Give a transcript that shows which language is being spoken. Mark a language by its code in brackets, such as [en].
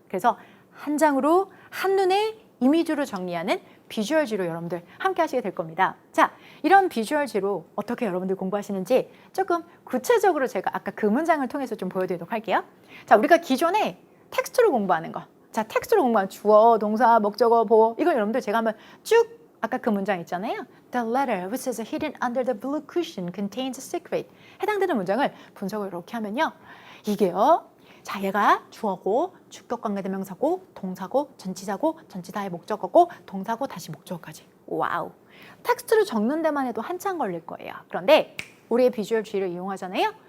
[ko] 그래서 한 장으로 한눈에 이미지로 정리하는 비주얼지로 여러분들 함께 하시게 될 겁니다. 자, 이런 비주얼지로 어떻게 여러분들 공부하시는지 조금 구체적으로 제가 아까 그 문장을 통해서 좀 보여드리도록 할게요. 자, 우리가 기존에 텍스트로 공부하는 거, 자, 텍스트로 공부하는 주어, 동사, 목적어, 보어, 이걸 여러분들 제가 한번 쭉 아까 그 문장 있잖아요. [en] The letter which is hidden under the blue cushion contains a secret. [ko] 해당되는 문장을 분석을 이렇게 하면요, 이게요, 자, 얘가 주어고 주격관계대명사고 동사고 전치사고 전치사의 목적어고 동사고 다시 목적어까지. 와우. 텍스트를 적는 데만 해도 한참 걸릴 거예요. 그런데 우리의 비주얼 G를 이용하잖아요.